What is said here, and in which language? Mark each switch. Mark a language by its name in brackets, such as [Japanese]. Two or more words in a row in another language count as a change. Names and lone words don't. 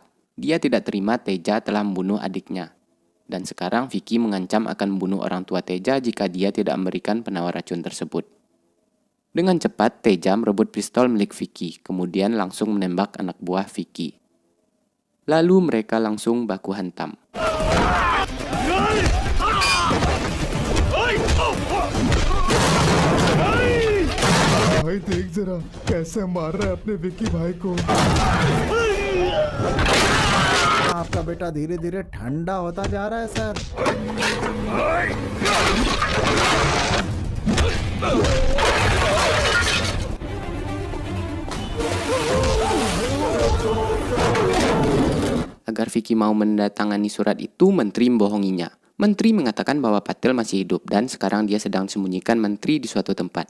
[Indonesian] Dia tidak terima Teja telah membunuh adiknya. Dan sekarang Vicky mengancam akan membunuh orang tua Teja jika dia tidak memberikan penawar racun tersebut. Dengan cepat, Teja merebut pistol milik Vicky, kemudian langsung menembak anak buah Vicky. Lalu mereka langsung baku hantam. [Hindi] भाई देख जरा कैसे मार रहा है अपने विक्की भाई को. आपका बेटा धीरे धीरे ठंडा होता जा रहा है सर. [Indonesian] Agar Vicky mau menandatangani surat itu, menteri membohonginya. Menteri mengatakan bahwa Patil masih hidup dan sekarang dia sedang sembunyikan menteri di suatu tempat.